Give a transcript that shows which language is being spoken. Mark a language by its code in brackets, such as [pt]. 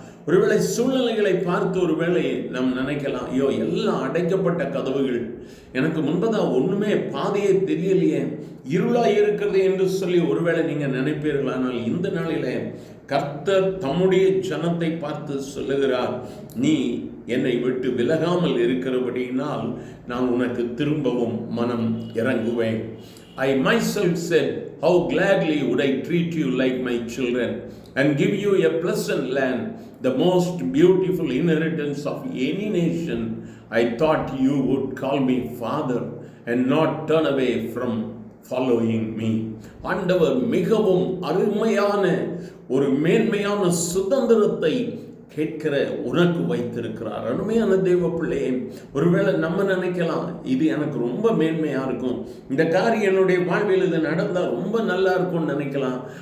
[ta] ஒருவேளை சூழ்நிலைகளை பார்த்து ஒருவேளை நாம் நினைக்கலாம், ஐயோ எல்லாம் அடைக்கப்பட்ட கதவுகள், எனக்கு முன்பதாக ஒண்ணுமே பாதையே தெரியலையே, இருளாய் இருக்கிறது என்று சொல்லி ஒருவேளை நீங்க நினைப்பீர்கள். ஆனால் இந்த நாளில கர்த்தர் தம்முடைய ஜனத்தை பார்த்து சொல்லுகிறார், நீ என்னை விட்டு விலகாமல் இருக்கிறபடியினால் நான் உனக்கு திரும்பவும் மனம் இறங்குவேன். [en] I myself said, how gladly would I treat you like my children and give you a pleasant land, the most beautiful inheritance of any nation. I thought you would call me father and not turn away from following me. [ta] ஆண்டவர் மிகவும் அருமையான ஒரு மேன்மையான சுதந்திரத்தை கேட்கிற உனக்கு வைத்திருக்கிறார். அருமையான தேவ பிள்ளையே, ஒருவேளை நம்ம நினைக்கலாம், இது எனக்கு ரொம்ப மேன்மையா இருக்கும், இந்த காரியம் என்னுடைய வாழ்வில் இது நடந்தா ரொம்ப நல்லா இருக்கும்னு நினைக்கலாம்.